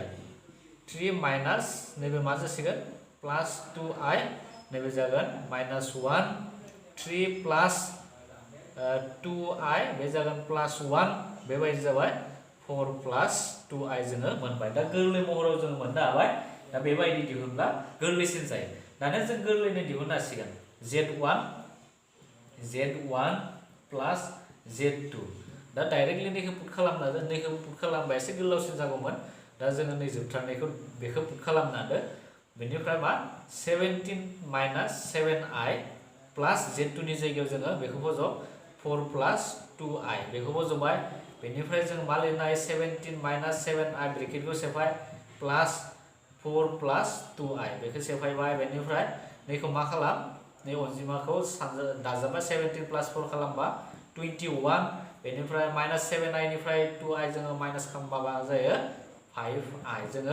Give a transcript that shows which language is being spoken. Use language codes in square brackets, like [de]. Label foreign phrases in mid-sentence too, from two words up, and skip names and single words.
[brx] 3 माइनास नैबे मा जासिगोन +2i नैबे जागोन -1 3 + 2i बे जागोन +1 बेबायदि जाबाय 4 + 2i जोङो मोनबाय दा गोरलै महराव जोङो मोननो हाबाय दा बेबायदि दिहुनब्ला गोरलैसिन जायो दानिया जों गोरलैनो दिहुननो हासिगोन z1 + z2 दा डाइरेक्टलि नैखौ पुट खालामना नैखौ पुट खालामबा एसे गोलावसिन जागौमोन दा जोङो नै जोबथारनायखौ बेखौ पुट खालामनादो बेनिफ्राय मा 17 - 7i + z2 नि जायगायाव जोङो बेखौ फज' 4 + 2i बेखौ फज'बाय बेनिफ्राय जों मा लिरनो हायो 17 - 7i ब्रेकेटखौ सेफाय +4 + 2i बेखौ सेफायबाय बेनिफ्राय नैखौ मा खालाम नै अनजिमाखौ दाजाबा 17 + 4 खालामबा 21 बेनिफ्राय -7i निफ्राय 2i जोङो माइनास खालामबा मा जायो 5i जोङो